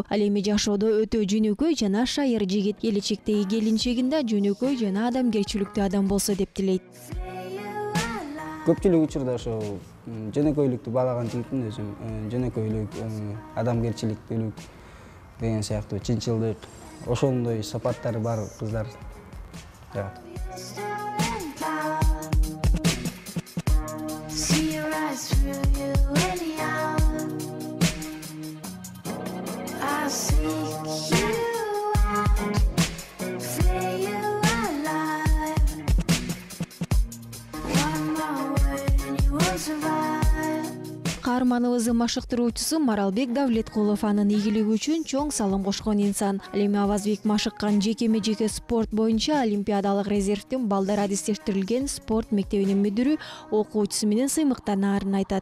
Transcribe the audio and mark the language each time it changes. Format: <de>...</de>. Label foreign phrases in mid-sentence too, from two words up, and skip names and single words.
<ky>Ал эми жашоодо өтө жөнөкөй жана шайыр жигит. Келечектеги келинчегин да жөнөкөй жана адамгерчиликтүү адам болсо деп тилейт. Көпчүлүк учурда ошо жөнөкөйлүктү баалаган жигитмин өзүм. Жөнөкөйлүк, адамгерчиликтүүлүк деген сыяктуу чынчылдык, ошондой сапаттары бар кыздар жагат.</ky> <en>Stolen power. See your eyes through you anyhow. I'll seek you out, flay you alive. One more word and you won't survive.</en> <ky>Каарманыбыздын машыктыруучусу Маралбек Давлеткулов анын ийгилиги үчүн чоң салым кошкон инсан. Ал эми Авазбек машыккан жеке спорт боюнча олимпиадалык резервдин балдар адистештирилген спорт мектебинин мүдүрү, окуучусу менен сыймыктанарын айтат.</ky>